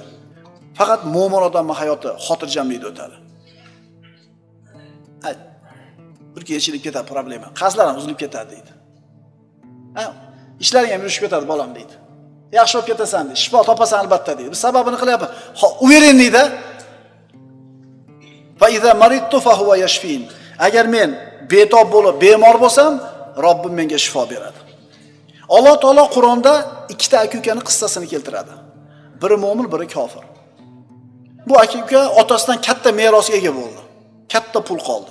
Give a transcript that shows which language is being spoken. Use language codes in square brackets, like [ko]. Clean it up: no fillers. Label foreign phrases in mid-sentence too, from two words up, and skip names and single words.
[uz] Faqat mo'min odamning hayoti xotirjamlikda o'tadi. Bir kechilib ketadi problema. Qazlarim uzilib ketadi deydi. Ishlaring ham yurishib ketadi bolam deydi. Yaxshi bo'lib ketasan deydi. Shifo topasan albatta deydi. Biz sababini qilyapmiz. Uvering deydi. [ar] فإذا مرضت فهو يشفين. [uz] Agar men betob bo'lib, bemor bo'lsam, Robbim menga shifo beradi. Alloh taolo Qur'onda ikkita aka-ukaning qissasini keltiradi. Biri mo'min, biri kofir. Bu aka-uka otasidan katta merosga ega bo'ldi. Katta pul qoldi.